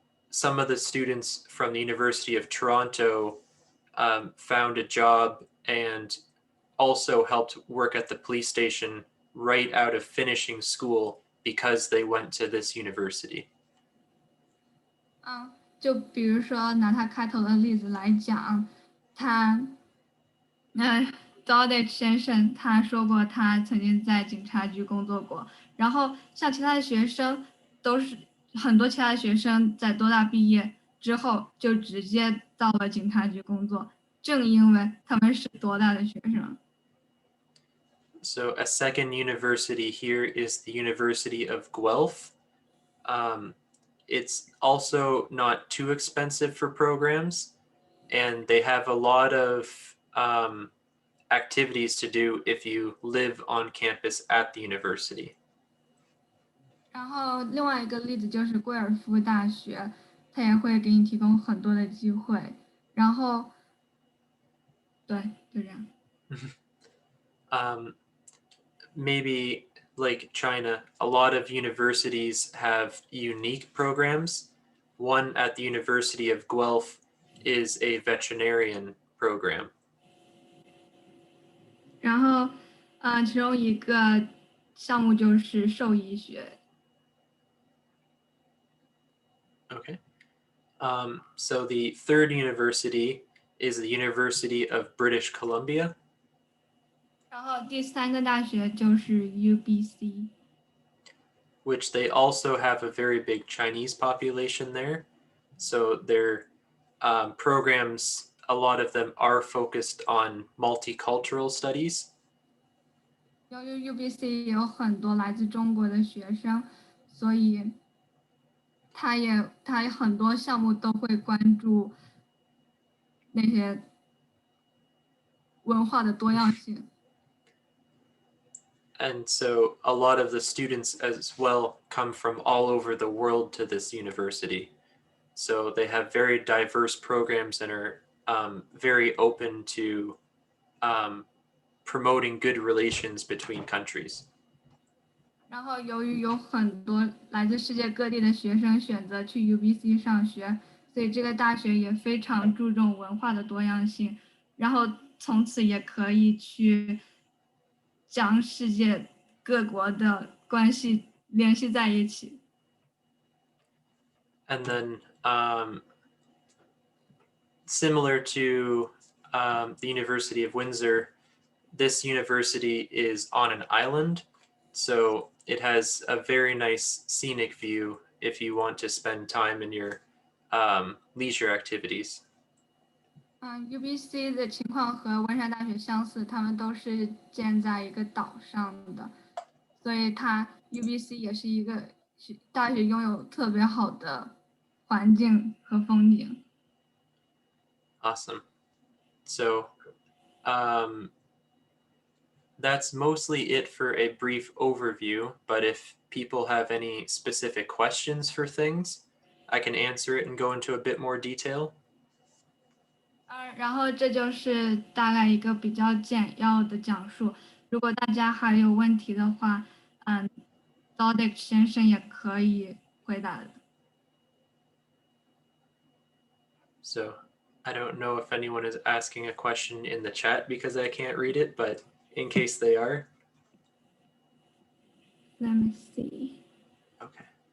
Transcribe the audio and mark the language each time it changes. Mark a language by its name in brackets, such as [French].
[English] Some of the students from the University of Toronto found a job and also helped work at the police station right out of finishing school because they went to this university. [Chinese] 就比如说拿他开头的例子来讲，他Dodich 先生他说过他曾经在警察局工作过，然后像其他的学生都是很多其他的学生在多大毕业之后就直接到了警察局工作，正英文，他们是多大的学生？ [English] So a second university here is the University of Guelph. It's also not too expensive for programs, and they have a lot of activities to do if you live on campus at the university. [Chinese] 然后另外一个例子就是贵尔夫大学，它也会给你提供很多的机会。然后，对，就这样。 [English] Maybe like China, a lot of universities have unique programs. One at the University of Guelph is a veterinarian program. [Chinese] 然后，其中一个项目就是兽医学。 [English] Okay. So the third university is the University of British Columbia. [Chinese] 然后第三个大学就是 UBC。 [English] Which they also have a very big Chinese population there. So their programs, a lot of them are focused on multicultural studies. [Chinese] 由于 UBC 有很多来自中国的学生，所以它很多项目都会关注那些文化的多样性。 [English] And so a lot of the students as well come from all over the world to this university. So they have very diverse programs and are very open to promoting good relations between countries. [Chinese] 然后由于有很多来自世界各地的学生选择去 UBC 上学，所以这个大学也非常注重文化的多样性，然后从此也可以去将世界各国的关系联系在一起。 [English] And then similar to the University of Windsor, this university is on an island, so it has a very nice scenic view if you want to spend time in your leisure activities. [Chinese] UBC 的情况和温莎大学相似，他们都是建在一个岛上的，所以UBC 也是一个大学拥有特别好的环境和风景。 [English] Awesome. So that's mostly it for a brief overview, but if people have any specific questions for things, I can answer it and go into a bit more detail. [Chinese] 然后这就是大概一个比较简要的讲述。如果大家还有问题的话，Dodich 先生也可以回答的。 [English] So I don't know if anyone is asking a question in the chat because I can't read it, but in case they are. Let me see. Okay.